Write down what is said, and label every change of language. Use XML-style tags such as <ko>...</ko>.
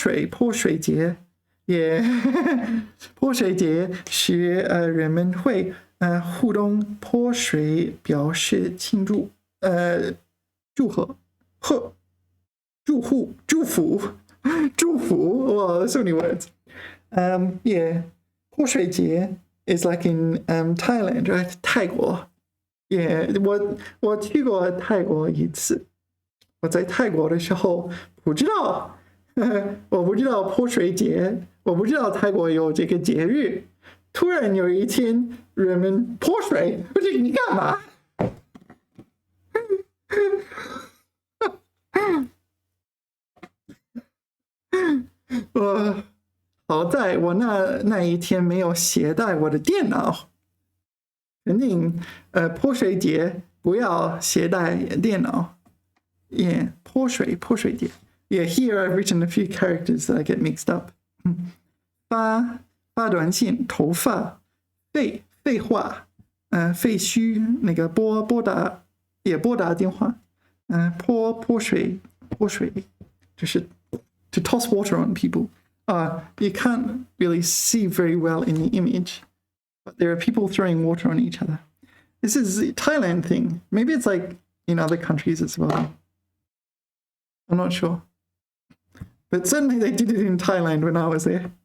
<zh>泼水节 ，yeah， 泼水节是人们会互动泼水表示庆祝祝贺祝福</zh> <en>Well, so many words. Yeah, 泼水节 is like in Thailand, right?</en> <zh>泰国 Yeah, 我去过泰国一次。我在泰国的时候不知道，我不知道泼水节，我不知道泰国有这个节日。突然有一天，人们泼水，我说你干嘛？好在我那一天没有携带我的电脑。肯定，泼水节不要携带电脑。 Yeah, 泼水节。</zh> <en>Yeah, here I've written a few characters that I get mixed up.</en> <zh>发短信，头发，废话，废墟，那个拨打电话，泼水，就是</zh> <en>to toss water on people. You can't really see very well in the image, but there are people throwing water on each other. This is a Thailand thing. Maybe it's like in other countries as well. I'm not sure. But certainly they did it in Thailand when I was there.</en>